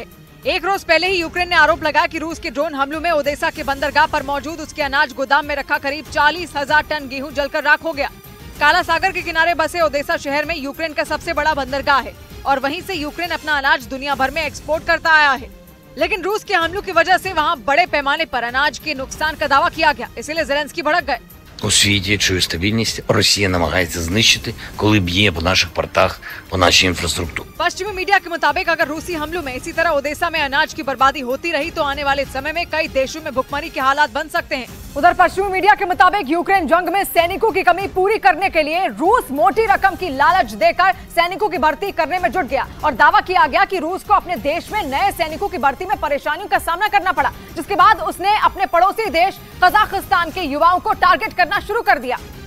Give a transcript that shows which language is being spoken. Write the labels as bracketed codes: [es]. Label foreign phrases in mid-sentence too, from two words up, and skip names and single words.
[hi] एक रोज पहले ही यूक्रेन ने आरोप लगाया कि रूस के ड्रोन हमलों में ओदेसा के बंदरगाह पर मौजूद उसके अनाज गोदाम में रखा करीब 40,000 टन गेहूं जलकर राख हो गया। काला सागर के किनारे बसे ओदेसा शहर में यूक्रेन का सबसे बड़ा बंदरगाह है और वहीं से यूक्रेन अपना अनाज दुनिया भर में एक्सपोर्ट करता आया है। लेकिन रूस के हमलों की वजह से वहाँ बड़े पैमाने पर अनाज के नुकसान का दावा किया गया, इसीलिए ज़ेलेंस्की भड़क गए। [uk] У світі чую стабільність Росія намагається знищити, коли б'є по наших портах, по нашій інфраструктурі. [hi] पश्चिमी मीडिया के मुताबिक अगर रूसी हमलों में इसी तरह ओडेसा में अनाज की बर्बादी होती रही तो आने वाले समय में कई देशों में भुखमरी के हालात बन सकते हैं। उधर पश्चिमी मीडिया के मुताबिक यूक्रेन जंग में सैनिकों की कमी पूरी करने के लिए रूस मोटी रकम की लालच देकर सैनिकों की भर्ती करने में जुट गया और दावा किया गया कि रूस को अपने देश में नए सैनिकों की भर्ती में परेशानियों का सामना करना पड़ा, जिसके बाद उसने अपने पड़ोसी देश कजाकिस्तान के युवाओं को टारगेट करना शुरू कर दिया